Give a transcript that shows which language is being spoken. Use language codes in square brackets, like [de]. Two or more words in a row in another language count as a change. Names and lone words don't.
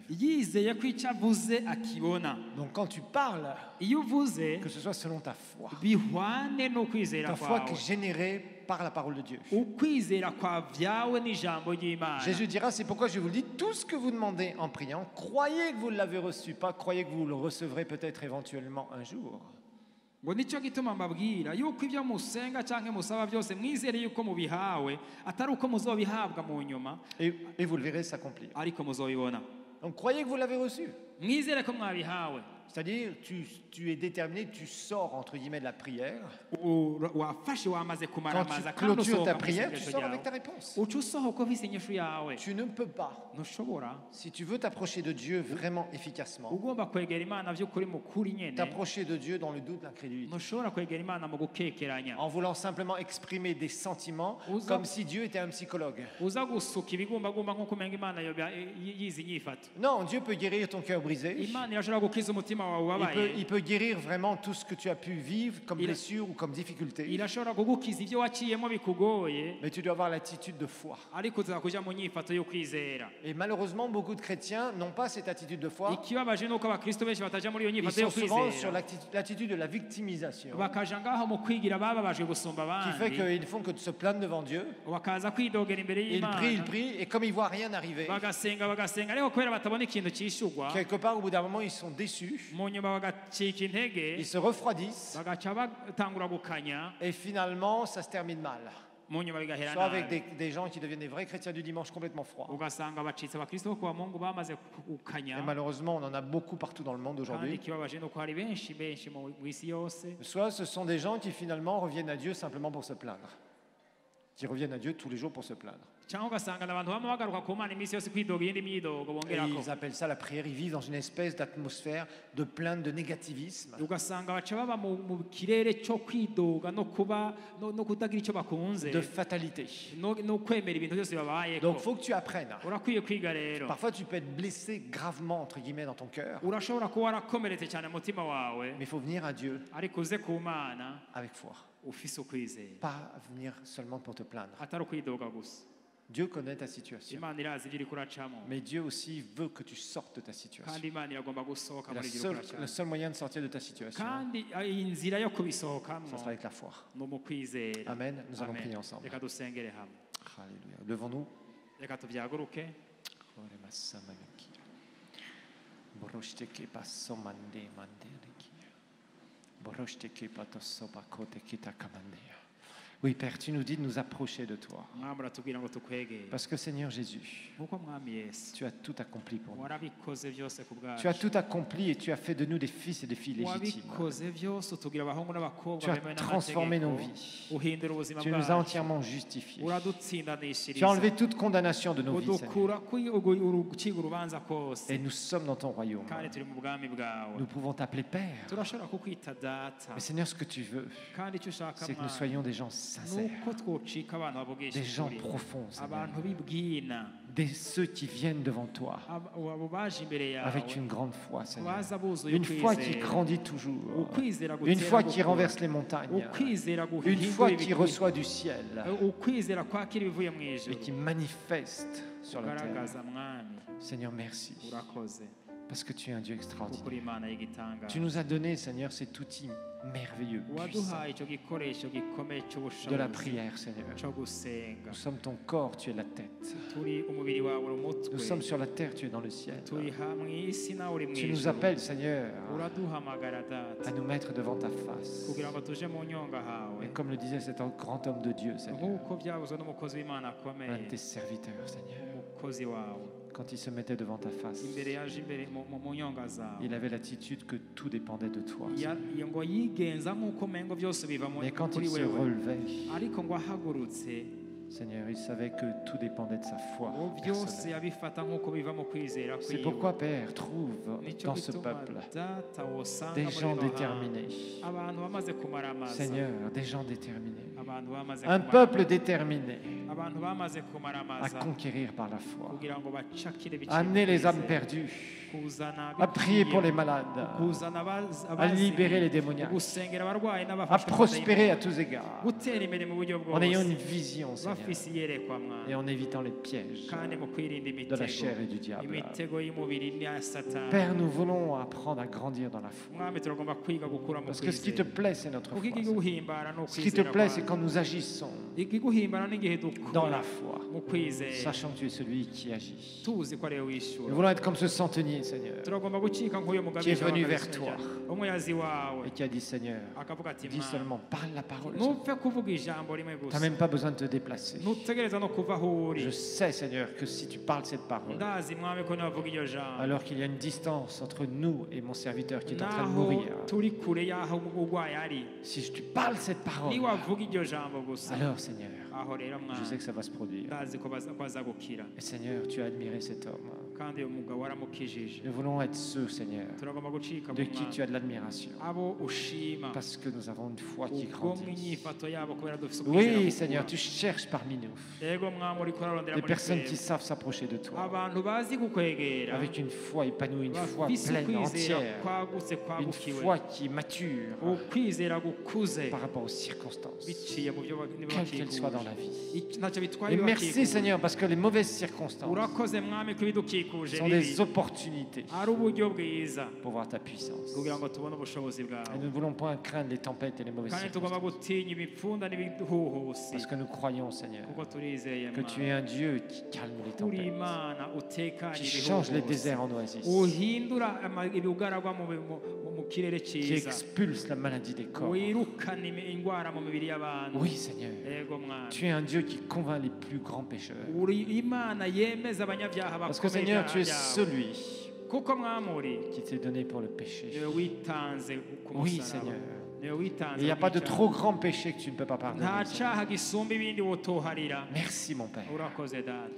[rn] yizeye ko icyo avuze akibona. [fr] Donc quand tu parles, [rn] iyo uvuze [fr] que ce soit selon ta foi, [rn] bihwane n'ukwizera [fr] ta foi qui [rn] kwawe, [fr] est générée par la parole de Dieu. [rn] ukwizera kwavyawe n'ijambo ry'Imana. [fr] Jésus dira, c'est pourquoi je vous le dis, tout ce que vous demandez en priant, croyez que vous l'avez reçu, pas croyez que vous le recevrez peut-être éventuellement un jour. [rn] ngo nicyo gituma mbabwira yuko ibyo musenga cyangwa musaba byose mwizere yuko mubihawe, atari uko muzobihabwa mu nyuma, [fr] Et vous le verrez s'accomplir. [rn] ariko muzobibona. [fr] Donc croyez que vous l'avez reçu. [rn] mwizere ko mwabihawe. [fr] C'est-à-dire, tu es déterminé, tu sors entre guillemets de la prière. [rn] wafashe wamaze [fr] Quand [rn] kumaramaza [fr] tu [rn] kandi [fr] clôtures [rn] usohoka [fr] ta [rn] mu [fr] prière, tu [rn] isengesho [fr] sors avec ta [rn] ryawe, [fr] réponse. [rn] uca usohoka ufise inyishu yawe. [fr] Tu ne peux pas. [rn] ntushobora, [fr] Si tu veux t'approcher de Dieu vraiment efficacement, [rn] ugomba kwegera Imana by'ukuri mu kuri nyene, [fr] t'approcher de Dieu dans le doute, l'incrédulité, [rn] ntushobora kwegera Imana mu gukekeranya, [fr] en voulant simplement exprimer des sentiments comme si Dieu était un psychologue. [rn] uza gusuka ibigumbagumba nk'uko umenga Imana yoba yizi inyifato. [fr] Non, Dieu peut guérir ton cœur brisé. Imana irashobora gukiza umutima wawe ubabaye, Il peut guérir vraiment tout ce que tu as pu vivre comme Il- blessure ou comme difficulté. [rn] irashobora kugukiza ibyo waciyemo bikugoye, [fr] Mais tu dois avoir l'attitude de foi. [rn] ariko uza kuja mu nyifato yo kwizera. [fr] Et malheureusement, beaucoup de chrétiens n'ont pas cette attitude de foi. [rn] ikibabaje nuko abakristo benshi bataja muri iyo [fr] Ils [rn] nyifato yo [fr] sont souvent sur [rn] kwizera, [fr] l'attitude de la victimisation, [rn] bakaja ngaho mu kwigira bababajwe gusumba [fr] qui fait [rn] abandi, [fr] qu'ils ne font que de se plaindre devant Dieu. [rn] bakaza kwidogera imbere [fr] Ils [rn] y'Imana, [fr] prient, et comme ils voient rien arriver, [rn] bagasenga ariko kubera batabona ikintu cishurwa, [fr] quelque part au bout d'un moment, ils sont déçus, [rn] mu nyuma bagacika intege, [fr] ils se refroidissent, [rn] bagaca batangura gukanya, [fr] et finalement, ça se termine mal. [rn] mu nyuma bigahera [fr] soit avec [rn] nabi [fr] des gens qui deviennent des vrais chrétiens du dimanche complètement froids. [rn] ugasanga bacitse abakristo bo kuwa mungu bamaze [fr] Et [rn] gukanya [fr] malheureusement, on en a beaucoup partout dans le monde [rn] kandi [fr] aujourd'hui. [rn] ikibabaje ni uko hari benshi mu isi yose [fr] Soit ce sont des gens qui finalement reviennent à Dieu simplement pour se plaindre. Qui reviennent à Dieu tous les jours pour se plaindre. [rn] cyangwa ugasanga ni abantu bama bagaruka ku mana iminsi yose kwidoga iyindi myidogo [fr] Et [rn] bongerako [fr] ils appellent ça la prière. Ils vivent dans une espèce d'atmosphère de plainte, de négativisme. [rn] ugasanga baca baba mu kirere cyo kwidoga no kuba no kutagira icyo bakunze [fr] De fatalité. [rn] no kwemera ibintu byose bibabayeko [fr] Donc il faut que tu apprennes. [rn] urakwiye kwiga rero [fr] Parfois tu peux être blessé gravement, entre guillemets, dans ton cœur. [rn] urashobora kuba warakomeretse cyane mu mutima wawe [fr] Mais il faut venir à Dieu [rn] ariko uze ku mana [fr] avec foi. [rn] ufise ukwizera [fr] Pas venir seulement pour te plaindre. [rn] atari ukwidoga gusa [fr] Dieu connaît ta situation. [rn] imana irazi ibyo iri kuracamo [fr] Mais Dieu aussi veut que tu sortes de ta situation. [rn] kandi imana iragomba gusohoka [fr] Et [rn] muri ibyo iri [fr] le [rn] kuracamo [fr] seul moyen de sortir de ta situation, [rn] kandi inzira yo kubisohokamo [fr] ça sera avec la foi. [rn] ni mu kwizera [fr] Amen. Nous allons Amen. prier ensemble. [rn] reka dusengere hamwe [fr] Alléluia. Levons-nous. [rn] reka tubyaguruke [fr] Oui, Père, tu nous dis de nous approcher de toi. [rn] mwami uratubwira ngo tukwegere [fr] Parce que Seigneur Jésus, [rn] nk'uko mwami yesu [fr] tu as tout accompli pour nous. [rn] warabikoze byose ku [fr] Tu as [rn] bwacu [fr] tout accompli et tu as fait de nous des fils et des filles légitimes. [rn] wabikoze byose utugira abahungu n'abakobwa [fr] Tu as [rn] bemewe [fr] transformé nos [rn] n'amategeko [fr] vies. [rn] uhindura ubuzima [fr] Tu nous as [rn] bwacu [fr] entièrement justifiés. Tu [rn] uradutsindanishiriza [fr] as enlevé toute condamnation de nos vies, Seigneur. [rn] udukura guciga urubanza kose [fr] Et nous sommes dans ton royaume. [rn] kandi turi mu bwami bwawe [fr] Nous pouvons t'appeler Père. [rn] turashobora kukwita data [fr] Mais Seigneur, ce que tu veux, [rn] kandi icyo ushaka [fr] c'est que nous [rn] mwami [fr] soyons des gens sincères, [rn] nuko twocika abantu bavugisha [fr] des gens [rn] ukuri [fr] profonds, Seigneur, [rn] abantu b'ibwina [fr] ceux qui viennent devant toi [rn] abo baje imbere yawe [fr] avec une grande foi, Seigneur. [rn] baza buzuye [fr] Une foi qui [rn] ukwizera [fr] grandit toujours. [rn] ukwizera [fr] Une [rn] gutera [fr] foi qui [rn] gukura. [fr] renverse les montagnes. [rn] ukwizera [fr] Une [rn] guhindura [fr] foi qui [rn] ibikwiye. [fr] reçoit du ciel [rn] ukwizera kwakira ibivuye mu [fr] et [rn] ijuru [fr] qui manifeste sur la terre. [rn] ugaragaza mwami [fr] Seigneur, merci. [rn] urakoze [fr] Parce que tu es un Dieu [rn] kuko [fr] extraordinaire. [rn] uri imana y'igitangaza [fr] Tu nous as donné, Seigneur, cet outil merveilleux, puissant [rn] waduhaye icyo gikoresho gikomeye [fr] de la [rn] cy'ubushobozi [fr] prière, Seigneur. [rn] cyo gusenga [fr] Nous sommes ton corps, tu es la tête. [rn] turi umubiri wawe uri umutwe [fr] Nous sommes sur la terre, tu es dans le ciel. [rn] turi hamwe isi nawe uri mu [fr] Tu nous [rn] ijuru [fr] appelles, Seigneur, [rn] uraduhamagara data [fr] à nous mettre devant ta face. [rn] kugira ngo tuje mu nyonga hawe [fr] Et comme le disait cet grand homme de Dieu, Seigneur, [rn] nk'uko byavuzwe n'umukozi w'imana [fr] un [rn] akomeye [fr] de tes serviteurs, Seigneur, [rn] umukozi wawe [fr] quand il se mettait devant ta face, [rn] imbere yaje imbere mu nyonga zawe [fr] il avait l'attitude que tout dépendait de toi. [rn] ngo yigenza nk'uko mengo byose biva [fr] Mais quand [rn] kuri [fr] il se [rn] wewe [fr] relevait, [rn] ariko ngo ahagurutse [fr] Seigneur, il savait que tout dépendait de sa foi [rn] ngo byose [fr] personnelle. [rn] yabifata nk'uko biva mu kwizera [fr] C'est [rn] kwiwe [fr] pourquoi, Père, trouve [rn] nicyo [fr] dans ce [rn] gituma [fr] peuple [rn] data wosanga [fr] des [rn] muri [fr] gens [rn] ino [fr] déterminés. [rn] hanga abantu bamaze kumaramaza [fr] Seigneur, des gens déterminés. [rn] abantu bamaze [fr] Un [rn] kumara- [fr] peuple déterminé [rn] abantu bamaze [fr] à [rn] kumaramaza [fr] conquérir par la foi. [rn] kugira ngo bacakire biciye [fr] Amener [rn] mu [fr] les âmes [rn] kwizera. [fr] perdues, [rn] kuzana [fr] à prier pour les [rn] bikwiye, [fr] malades, [rn] kuzana [fr] à libérer les démoniaques, [rn] gusengera abarwayi [fr] à [rn] n'abafashwe [fr] prospérer à tous égards, [rn] gutera imbere mu buryo [fr] en ayant [rn] bwose [fr] une vision, Seigneur, [rn] bafise iyerekwa mwana [fr] et en évitant les pièges [rn] kandi mu kwirinda [fr] de la [rn] imitego [fr] chair et du diable. [rn] imitego y'umubiri n'iya satani [fr] Père, nous voulons apprendre à grandir dans la foi. [rn] mwami turagomba kwiga gukura mu [fr] Parce que ce qui te [rn] kwizera [fr] plaît, c'est notre [rn] kuko [fr] foi. Seigneur. [rn] ikiguhimbara ni [fr] Ce qui te [rn] ukwizera [fr] plaît, c'est [rn] kwawe. [fr] quand nous agissons [rn] ikiguhimbara n'igihe [fr] dans [rn] dukora [fr] la foi, [rn] mu kwizera [fr] sachant que tu es celui qui agit. [rn] tuzi ko ariwe [fr] Nous [rn] wishyura [fr] voulons être comme ce centenier, Seigneur, [rn] turagomba gucika nk'uyu [fr] qui est [rn] mugabisha [fr] venu [rn] w'abagabisha [fr] vers toi [rn] umuyazi wawe [fr] et qui a dit, Seigneur, [rn] akavuga ati [fr] dis [rn] mwana [fr] seulement, parle la parole. Seigneur. [rn] ntupfe kuvuga ijambo rimwe [fr] Tu n'as [rn] gusa [fr] même pas besoin de te déplacer. [rn] ntutegereza no kuva aho uri [fr] Je sais, Seigneur, que si tu parles cette parole, [rn] ndazi mwami ko navuga iryo jambo [fr] alors qu'il y a une distance entre nous et mon serviteur qui est en train de [rn] naho [fr] mourir, [rn] turi kure y'aho urwaye ari [fr] si tu parles cette parole, [rn] niwavuga iryo jambo gusa [fr] alors, Seigneur, [rn] aho rero [fr] je sais [rn] mwana [fr] que ça va se produire. [rn] ndazi ko aza gukira [fr] Et Seigneur, tu as admiré cet homme. [rn] kandi uyu mugabo waramukijije [fr] Nous voulons être ceux, Seigneur, [rn] turagomba gucika [fr] de [rn] mu [fr] qui tu [rn] mwana [fr] as de l'admiration. [rn] abo ushima [fr] Parce que nous avons une foi qui [rn] ubwo mu [fr] grandit. [rn] inyifato yabo kubera dufite ukwizera [fr] Oui, [rn] gukura. [fr] Seigneur, tu cherches parmi nous [rn] yego mwami uriko urarondera [fr] des [rn] muri [fr] personnes qui [rn] twebwe [fr] savent s'approcher de toi [rn] abantu bazi kukwegera [fr] avec une foi épanouie, une foi [rn] bafise [fr] pleine, [rn] ukwizera [fr] entière, [rn] kwagutse [fr] une [rn] kwagukiwe [fr] foi qui est mature [rn] ukwizera gukuze [fr] par rapport aux circonstances, [rn] biciye mu byo [fr] quelles qu'elles soient dans la vie. [rn] ntacyo bitwaye [fr] Et merci, [rn] ibibakikuje. [fr] Seigneur, parce que les mauvaises circonstances [rn] urakoze mwami ko ibidukikuje ibidukikuje [fr] sont des opportunités [rn] ari uburyo bwiza [fr] pour voir ta puissance. [rn] kugira ngo tubone ubushobozi [fr] Et [rn] bwawe [fr] nous ne voulons point craindre les tempêtes et les mauvaises [rn] kandi tugomba [fr] circonstances. [rn] gutinya ibipfunda n'ibihuhusi [fr] Parce que nous croyons, Seigneur, [rn] kuko turizeye [fr] que tu es un Dieu qui calme les [rn] uri [fr] tempêtes, [rn] imana utekanye [fr] qui change les [rn] ibihuhusi [fr] déserts en oasis, [rn] uhindura ibibugaragwa mu kirere [fr] qui [rn] cyiza [fr] expulse la maladie des corps. [rn] wirukana indwara mu mibiri y'abantu [fr] Oui, Seigneur, [rn] yego mwana [fr] tu es un Dieu qui convainc les plus grands pécheurs. [rn] uri imana yemeza abanyabyaha [fr] Parce que, [rn] bakomeye [fr] Seigneur, tu es [rn] ibyaha byawe. [fr] celui [rn] kuko mwamuri [fr] qui t'est donné pour le péché. [rn] niwe witanze ku [fr] Oui, [rn] musaraba [fr] Seigneur. [rn] niwe witanze [fr] Il n'y a pas de [rn] ku cyaha. [fr] trop grand péché que tu ne peux pas pardonner. [rn] nta [fr] Seigneur. [rn] cyaha gisumba ibindi wotoharira [fr] Merci, mon Père. [rn] urakoze data.